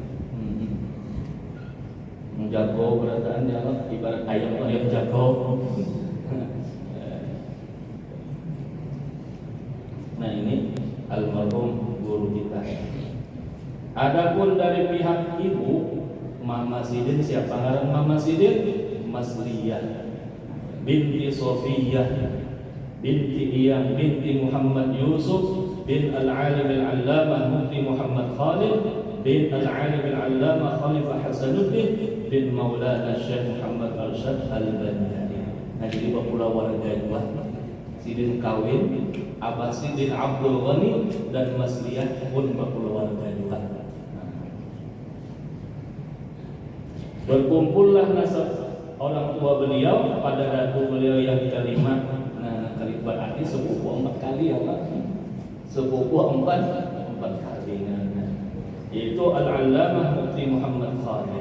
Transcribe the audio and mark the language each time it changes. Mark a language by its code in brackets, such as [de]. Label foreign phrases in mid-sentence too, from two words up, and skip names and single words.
[bjn] Jago berataan jalan ibarat ayam jago. Nah ini almarhum guru kita. Adapun dari pihak ibu Mama Sidin, siapa ngaran Mama Sidin? Masliyah binti Sofiyah binti Iyam binti Muhammad Yusuf bin Al-Alim Al-Allamah Mufti Muhammad Khalid bin Al-Alim Al-Allamah Khalifah Hasanuddin bin Maulana Syekh Muhammad Arsyad Al-Banjari. Nah jadi bapulah warga dua Sidin kawin Abah Sidin Abdul Ghani dan Masliyah pun bapulah warga dua. Berkumpullah nasab orang tua beliau pada datu beliau yang kelima. Nah, kali berarti sepupu 4 kali ya Pak. Sepupu 4 kali. Nah, yaitu Al-Allamah Mufti Muhammad Khalid.